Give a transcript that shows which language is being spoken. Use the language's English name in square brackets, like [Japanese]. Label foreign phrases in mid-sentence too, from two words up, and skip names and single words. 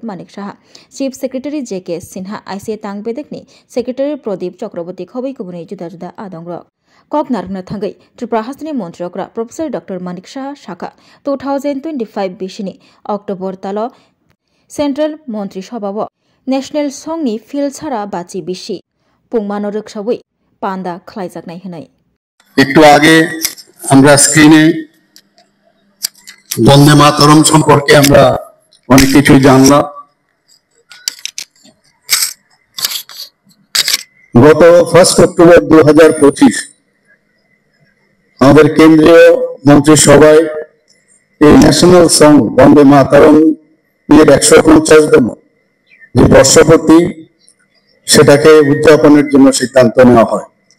[Kok Borok] Manik Shah [English] Chief Secretary [Kok Borok] J.K. Sinha ICA Tang Bedekni Secretary Pradip Chakraborty Khawai Kubuni Juda Juda Adongrok Kok Narna Thangai Tripura Hastani Montriokra [English] Professor Dr. [Kok Borok] Manik Shah Shaka 2025 Bishini October Talo Central Montri Shobawo [English] National Songni [Kok Borok] Fil Sara Bachi Bishi Pungmano Roksawi Panda Khlaijak Nai Hanai [Bangla] একটু আগে আমরা স্ক্রিনে বন্দে মাতরম সম্পর্কে আমরা অনেক কিছু জানলাম গত 1 অক্টোবর 2025 আমাদের কেন্দ্রীয় মন্ত্রিসভায় এই [English] national song [Bangla] বন্দে মাতরম এর 150তম যে বর্ষপূর্তি সেটাকে উদযাপনের জন্য সিদ্ধান্ত নেওয়া হয়